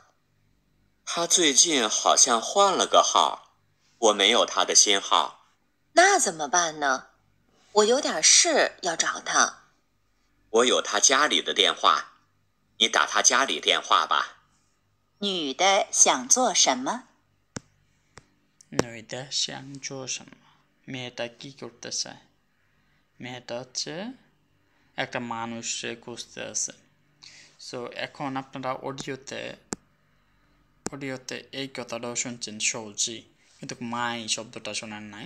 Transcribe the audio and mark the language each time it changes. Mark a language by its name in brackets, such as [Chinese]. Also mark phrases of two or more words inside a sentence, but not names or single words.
[Chinese] 他最近好像换了个号，我没有他的新号。那怎么办呢？我有点事要找他。我有他家里的电话，你打他家里电话吧。女的想做什么？女的想做什么, [Bangla] মেয়েটা কি করতে চায়? মেয়েটা হচ্ছে একটা মানুষে খুঁজতে আছে। সো এখন আপনারা অডিওতে এই কথাটাও শুনছেন সৌজি, কিন্তু মাই শব্দটা শোনেন নাই।